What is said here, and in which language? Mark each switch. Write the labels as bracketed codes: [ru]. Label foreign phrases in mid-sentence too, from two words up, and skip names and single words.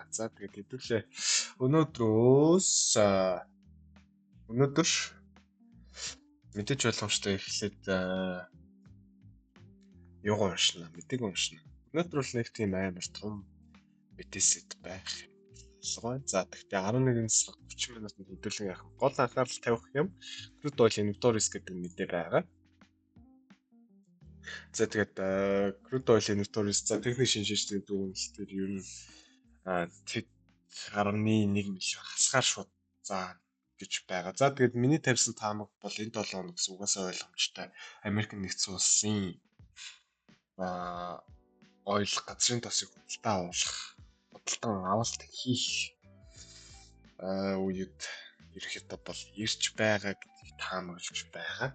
[mn] За тэгээд хэдүүлээ өнөөдөр мэдээж ойлгомжтой эхлээд юуг уншина, мэдээг уншина. Өнөөдөр бол нэг тийм амар том мэдээсэд байх болгоо. За тэгтээ 11 цаг 30 минутанд хэдүүлэн яах гол анхаарал тавих юм. [en] Crude oil inventories [mn] гэдэг мэдээ байгаа. За тэгээд [en] crude oil inventories [mn] за техник шинжилгээний дүгнэлтээр ер нь 1.1 миллион хасгаар шууд за гэж байгаа. За тэгээд миний тавьсан таамаг бол энэ 7 хоног гэсэн угаасаа ойлгомжтой. Америк нэгдсэн улсын ойл газрын тосыг худалдаа авах, худалдан авалт хийх үед ерөөхдөө бол ирж байгаа гэдгийг таамаглаж байгаа.